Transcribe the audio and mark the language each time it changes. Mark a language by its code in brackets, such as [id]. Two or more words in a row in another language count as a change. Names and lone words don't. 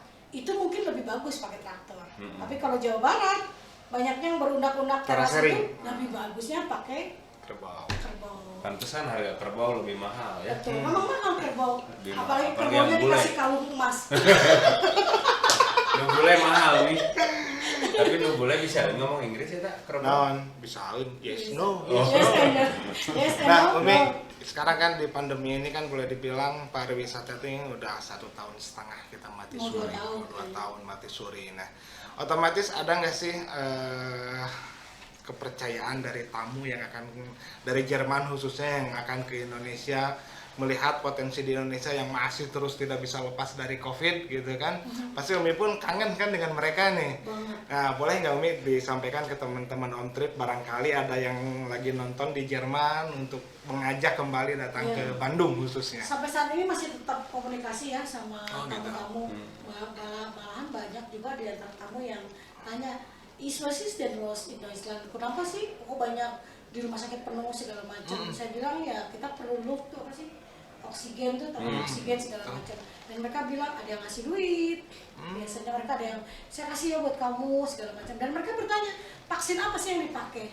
[id] Itu mungkin lebih bagus pakai traktor. Tapi kalau Jawa Barat banyaknya yang berundak-undak teras itu lebih bagusnya pakai Kerbau. pantesan harga kerbau lebih mahal ya. Betul, memang mahal kerbau. Lebih mahal. Apalagi Apalagi kerbaunya yang bule. dikasih kalung emas. Nubule mahal nih. Tapi nubule bisa ngomong Inggris ya tak kerbau. [su] Naon bisain [en] yes no. [su] Oh. [en] Yes and no. Yes and [id] Nah, [en] no. [id] Umi, sekarang kan di pandemi ini kan boleh dibilang pariwisata itu udah 1,5 tahun kita mati Mau suri, 2 tahun. 2 tahun mati suri. Nah, otomatis ada nggak sih kepercayaan dari tamu yang akan dari Jerman khususnya yang akan ke Indonesia melihat potensi di Indonesia yang masih terus tidak bisa lepas dari COVID gitu kan? Pasti Umi pun kangen kan dengan mereka nih. Banget. Nah, boleh nggak Umi disampaikan ke teman-teman on trip barangkali ada yang lagi nonton di Jerman untuk mengajak kembali datang Iya. ke Bandung khususnya. Sampai saat ini masih tetap komunikasi ya sama Oh, gitu. tamu-tamu. Malahan banyak juga di antara tamu yang tanya, [de] was ist denn los in Deutschland? [id] Kenapa sih kok banyak di rumah sakit penuh segala macam? Saya bilang ya kita perlu luft tuh apa sih? Oksigen tuh, tabung oksigen segala macam. Dan mereka bilang ada yang ngasih duit. Biasanya mereka ada yang saya kasih ya buat kamu segala macam. Dan mereka bertanya, vaksin apa sih yang dipakai?